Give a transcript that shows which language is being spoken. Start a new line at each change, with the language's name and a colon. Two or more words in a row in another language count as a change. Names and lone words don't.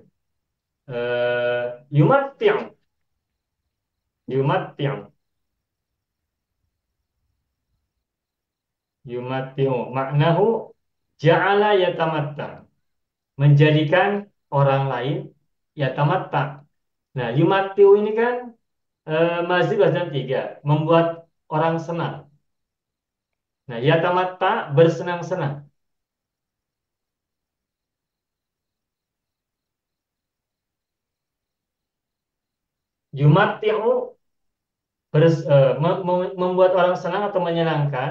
Arabic: Yumatti'u, yumatti'u, yumatti'u. Maknahu ja'ala yatamatta,
Indonesian: menjadikan orang lain
Arabic: yatamatta.
Indonesian: Nah, yumatti'u ini kan mazid wazan tiga, membuat orang senang. Nah, yatamatta bersenang-senang. Yumatti'u membuat orang senang atau menyenangkan.